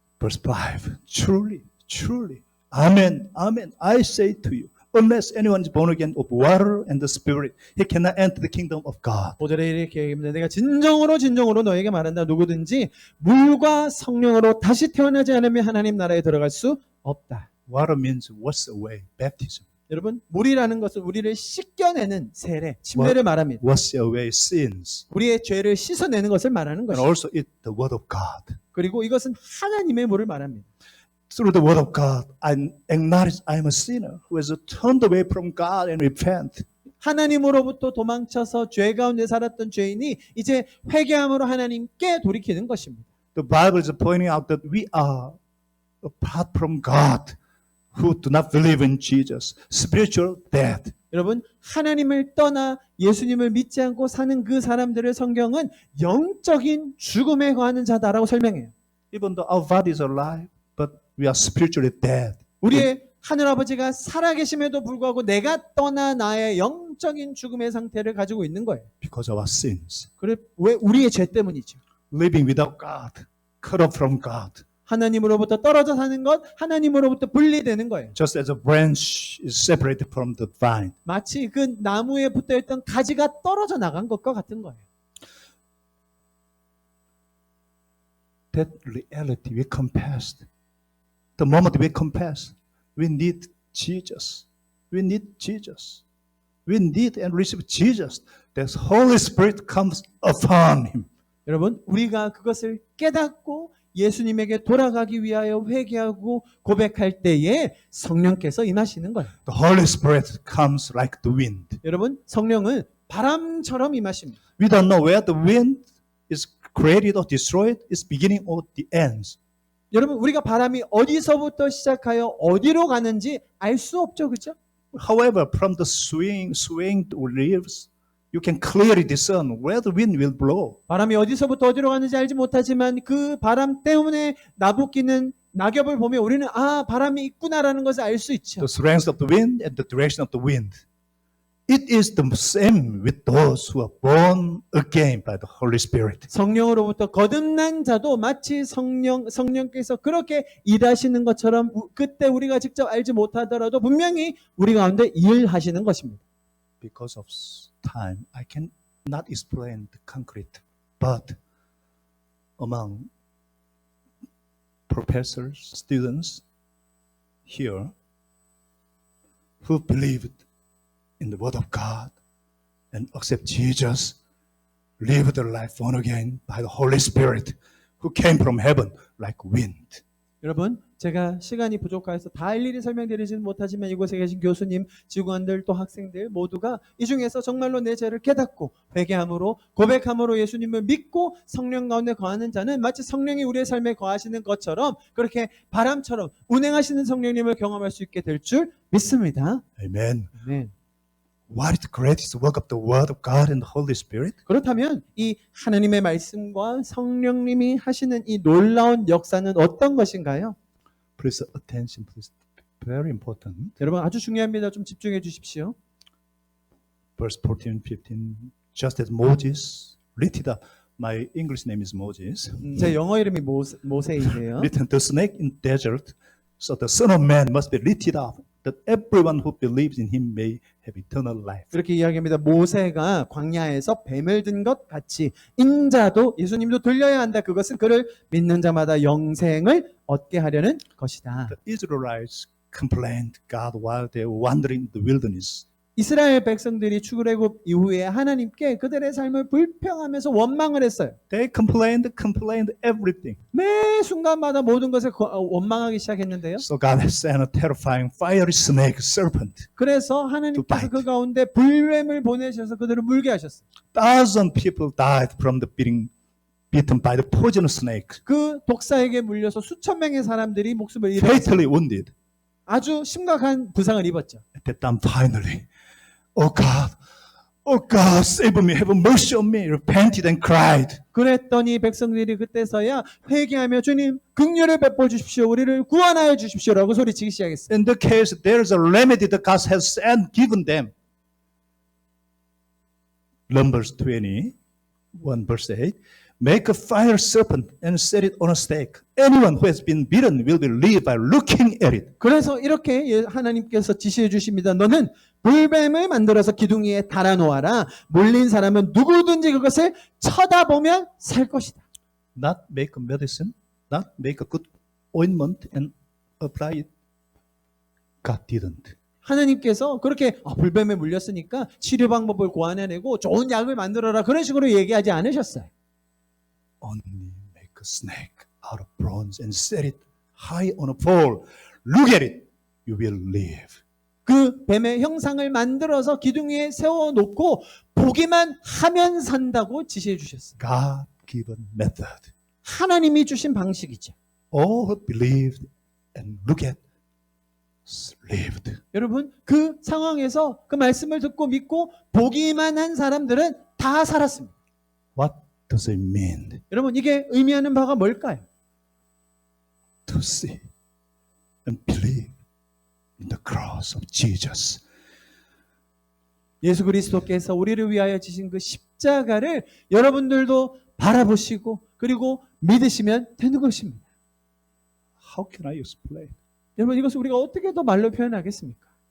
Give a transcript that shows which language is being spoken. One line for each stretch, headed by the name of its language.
English: Verse 5. Truly, truly. Amen, amen. I say to you, unless anyone is born again of water and the Spirit, he cannot enter the kingdom of God.
Korean: 5절에 이렇게 얘기합니다. 내가 진정으로 너에게 말한다. 누구든지 물과 성령으로 다시 태어나지 않으면 하나님 나라에 들어갈 수 없다.
English: Water means wash away, baptism.
Korean: 여러분, 물이라는 것은 우리를 씻겨내는 세례, 침례를 말합니다.
English: Wash away sins.
Korean: 우리의 죄를 씻어내는 것을 말하는
English: And
Korean: 것입니다.
English: also eat the word of God.
Korean: 그리고 이것은 하나님의 물을 말합니다.
English: Through the word of God, I acknowledge I am a sinner who has turned away from God and repent.
Korean: 하나님으로부터 도망쳐서 죄 가운데 살았던 죄인이 이제 회개함으로 하나님께 돌이키는 것입니다.
English: The Bible is pointing out that we are apart from God who do not believe in Jesus, spiritual dead.
Korean: 여러분, 하나님을 떠나 예수님을 믿지 않고 사는 그 사람들을 성경은 영적인 죽음에 거하는 자다라고 설명해요.
English: Even though our body is alive, but we are spiritually dead.
Korean: 우리의 하늘아버지가 살아계심에도 불구하고 내가 떠나 나의 영적인 죽음의 상태를 가지고 있는 거예요.
English: Because of our sins.
Korean: 그래, 왜? 우리의 죄 때문이죠.
English: Living without God, cut off from God.
Korean: 하나님으로부터 떨어져 사는 것, 하나님으로부터 분리되는 거예요.
English: Just as a branch is separated from the vine.
Korean: 마치 그 나무에 붙어있던 가지가 떨어져 나간 것과 같은 거예요.
English: That reality we confessed. The moment we confess, we need Jesus. We need Jesus. We need and receive Jesus. The Holy Spirit comes upon him.
Korean: 여러분, 우리가 그것을 깨닫고 예수님에게 돌아가기 위하여 회개하고 고백할 때에 성령께서 임하시는 거예요.
English: The Holy Spirit comes like the wind.
Korean: 여러분, 성령은 바람처럼 임하십니다.
English: We don't know where the wind is created or destroyed, its beginning or the ends.
Korean: 여러분, 우리가 바람이 어디서부터 시작하여 어디로 가는지 알 수 없죠, 그렇죠?
English: However, from the swaying leaves, you can clearly discern where the wind will blow.
Korean: 바람이 어디서부터 어디로 가는지 알지 못하지만 그 바람 때문에 나부끼는 낙엽을 보면 우리는 바람이 있구나라는 것을 알 수 있죠.
English: The strength of the wind and the direction of the wind. It is the same with those who are born again by the Holy Spirit.
Korean: 성령으로부터 거듭난 자도 마치 성령께서 그렇게 일하시는 것처럼 그때 우리가 직접 알지 못하더라도 분명히 우리 가운데 일하시는 것입니다.
English: Because of time, I cannot explain the concrete, but among professors, students here who believed in the Word of God and accept Jesus, live their life born again by the Holy Spirit who came from heaven like wind.
Korean: 여러분, 제가 시간이 부족해서 다 일일이 설명드리지는 못하지만 이곳에 계신 교수님, 직원들, 또 학생들 모두가 이 중에서 정말로 내 죄를 깨닫고 회개함으로 고백함으로 예수님을 믿고 성령 가운데 거하는 자는 마치 성령이 우리의 삶에 거하시는 것처럼 그렇게 바람처럼 운행하시는 성령님을 경험할 수 있게 될 줄 믿습니다.
English: Amen.
Korean: 네.
English: What is the greatest work of the Word of God and the Holy Spirit?
Korean: 그렇다면 이 하나님의 말씀과 성령님이 하시는 이 놀라운 역사는 어떤 것인가요?
English: Please attention, please. Very important.
Korean: 여러분 아주 중요합니다. 좀 집중해 주십시오.
English: verse 14, 15. Just as Moses lifted up, my English name is Moses,
Korean: 제 영어 이름이 모세인데요.
English: lifted the snake in desert, so the Son of Man must be lifted up, that everyone who believes in him may have eternal life.
Korean: 이렇게 이야기합니다. 모세가 광야에서 뱀을 든 것 같이 인자도 예수님도 들려야 한다. 그것은 그를 믿는 자마다 영생을 얻게 하려는 것이다.
English: The Israelites complained God while they were wandering in the wilderness.
Korean: 이스라엘 백성들이 출애굽 이후에 하나님께 그들의 삶을 불평하면서 원망을 했어요.
English: They complained everything.
Korean: 매 순간마다 모든 것을 원망하기 시작했는데요.
English: So God sent a terrifying fiery snake, serpent.
Korean: 그래서 하나님께서
English: bite.
Korean: 그 가운데 불뱀을 보내셔서 그들을 물게 하셨어요.
English: 1,000 people died from the bitten by the poisonous snake,
Korean: 그 독사에게 물려서 수천 명의 사람들이 목숨을 잃었어요.
English: fatally wounded.
Korean: 아주 심각한 부상을 입었죠.
English: At that time, finally, oh God, save me, have mercy on me, repented and cried.
Korean: 그랬더니 백성들이 그때서야 회개하며 주님 긍휼을 베풀어 주십시오. 우리를 구원하여 주십시오라고 소리치기 시작했어요.
English: In the case, there is a remedy that God has given them. Numbers 21, verse 8. Make a fire serpent and set it on a stake. Anyone who has been bitten will be live by looking at it.
Korean: 그래서 이렇게 하나님께서 지시해 주십니다. 너는 불뱀을 만들어서 기둥 위에 달아놓아라. 물린 사람은 누구든지 그것을 쳐다보면 살 것이다.
English: Not make a medicine, not make a good ointment and apply it. God didn't.
Korean: 하나님께서 그렇게 불뱀에 물렸으니까 치료 방법을 고안해내고 좋은 약을 만들어라. 그런 식으로 얘기하지 않으셨어요.
English: Only make a snake out of bronze and set it high on a pole. Look at it. You will live.
Korean: 그 뱀의 형상을 만들어서 기둥 위에 세워놓고 보기만 하면 산다고 지시해 주셨어요.
English: God-given method.
Korean: 하나님이 주신 방식이죠.
English: All who believed and look at lived.
Korean: 여러분 그 상황에서 그 말씀을 듣고 믿고 보기만 한 사람들은 다 살았습니다.
English: What does it mean
Korean: 여러분 이게 의미하는 바가 뭘까요?
English: to see and believe in the cross of Jesus?
Korean: 예수 그리스도께서 우리를 위하여 지신 그 십자가를 여러분들도 바라보시고 그리고 믿으시면 되는 것입니다.
English: How can I explain?
Korean: 여러분 이것을 우리가 어떻게 더 말로 표현하겠습니까?